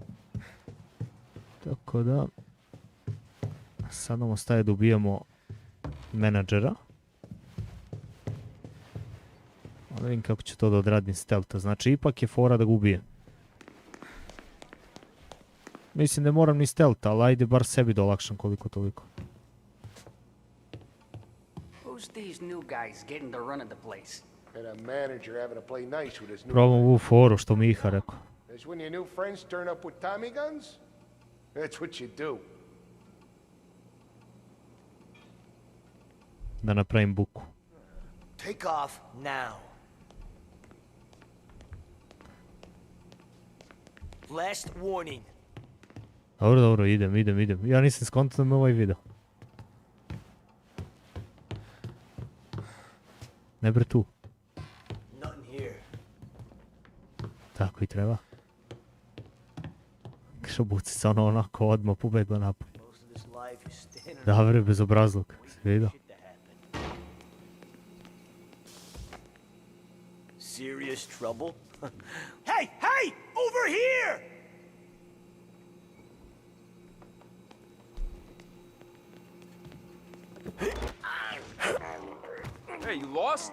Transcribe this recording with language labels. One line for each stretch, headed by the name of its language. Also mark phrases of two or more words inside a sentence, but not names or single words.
Serbian: Tako da sad nam ostaje da ubijemo menadžera. Da vidim kako će to da odradim stealtha. Znači, ipak je fora da ga ubijem. Mislim da ne moram ni stealtha, ali ajde bar sebi da olakšam koliko toliko.
English: Who's these new guys getting the run of the place? And a manager having to play nice with his new
Serbian: Probam ovu foru što mi Iha rekao.
English: That's when your new friends turn up with Tommy guns? That's what you do.
Serbian: Da napravim buku.
English: Take off now. Last warning.
Serbian: Dobro, idem. Ja nisam skontao da me ovaj video. Ne bre tu.
English: Nothing here.
Serbian: Tako i treba. Što buci se ono onako odmah pobegla napad. Da bre, bez obrazluka. Si vidio?
English: Serious trouble? Hey! Over here! Hey, you lost?